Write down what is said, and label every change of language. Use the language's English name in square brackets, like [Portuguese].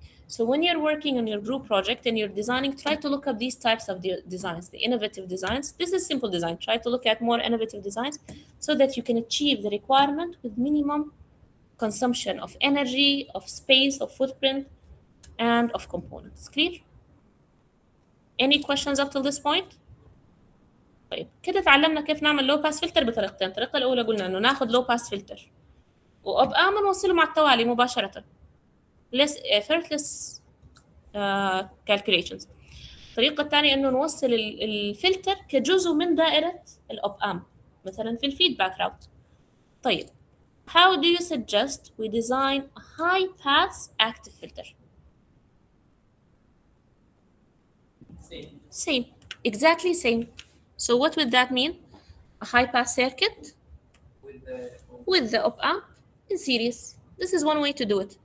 [English] So when you're working on your group project and you're designing, try to look up these types of designs, the innovative designs. This is simple design. Try to look at more innovative designs so that you can achieve the requirement with minimum consumption of energy, of space, of footprint, and of components. Clear? Any questions up till this point? [Arabic] طيب كده اتعلمنا كيف نعمل لو باس فلتر بطريقتين. الطريقة الأولى قلنا إنه ناخد لو باس فلتر وأبقى نوصله مع التوالي مباشرة. [English] effortless calculations. [Arabic] الطريقة الثانية إنه نوصل الفلتر كجزء من دائرة الأوب أمب مثلا في الفيدباك راوت. [English] طيب how do you suggest we design a high pass active filter? Same, exactly same. So what would that mean? A high pass circuit with the op amp in series. This is one way to do it.